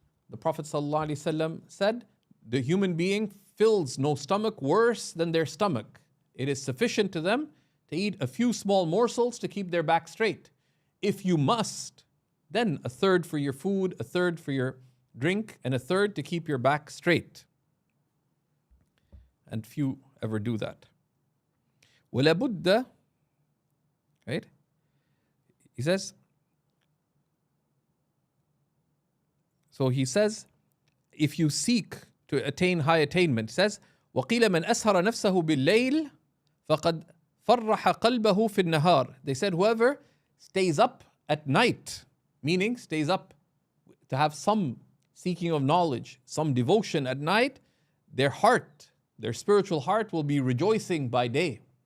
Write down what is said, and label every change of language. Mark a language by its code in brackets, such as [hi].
[en] The Prophet ﷺ said, the human being fills no stomach worse than their stomach. It is sufficient to them to eat a few small morsels to keep their back straight. If you must, then a third for your food, a third for your drink, and a third to keep your back straight. And few ever do that. [ar] وَلَا بُدَّ, right? [en] He says, so he says, if you seek to attain high attainment, he says, [ar] وَقِيلَ مَنْ أَسْهَرَ نَفْسَهُ بِاللَّيْلِ فَقَدْ فَرَّحَ قَلْبَهُ فِي النَّهَارِ. [en] They said, whoever stays up at night, meaning stays up to have some seeking of knowledge, some devotion at night, their heart, their spiritual heart will be rejoicing by day.